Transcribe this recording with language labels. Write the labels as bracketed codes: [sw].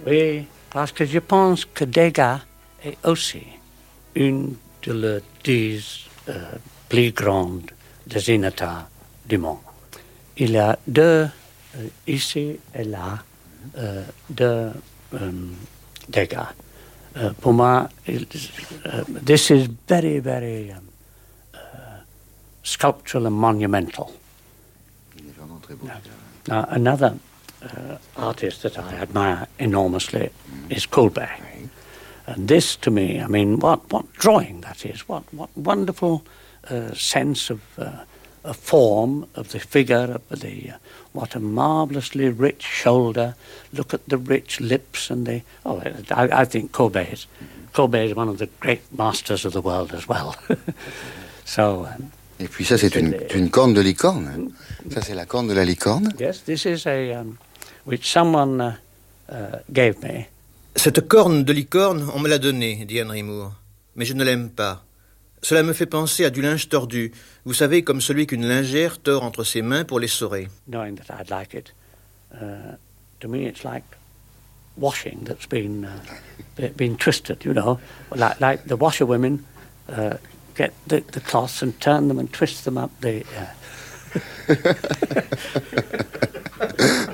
[fr] Oui, parce que je pense que Degas est aussi une de les 10 plus grandes dessinateurs du monde. Il y a deux, ici et là, Degas. Pour moi, [en] this is very, very sculptural and monumental. [fr] Il est vraiment très beau. [en] Another artist that I admire enormously is Courbet. [fr] Oui. [en] And this to me, I mean, what drawing that is, what wonderful sense of a form of the figure of the what a marvelously rich shoulder. Look at the rich lips and the I think Courbet is one of the great masters of the world as well. So [fr] et puis ça c'est une corne de licorne. Ça c'est la corne de la licorne. [en] Yes, this is a which someone gave me. [fr] Cette corne de licorne, on me l'a donnée, dit Henry Moore, mais je ne l'aime pas. Cela me fait penser à du linge tordu, vous savez, comme celui qu'une lingère tord entre ses mains pour l'essorer. [en] Knowing that I'd like it, to me it's like washing that's been been twisted, you know, like the washerwomen get the cloths and turn them and twist them up the.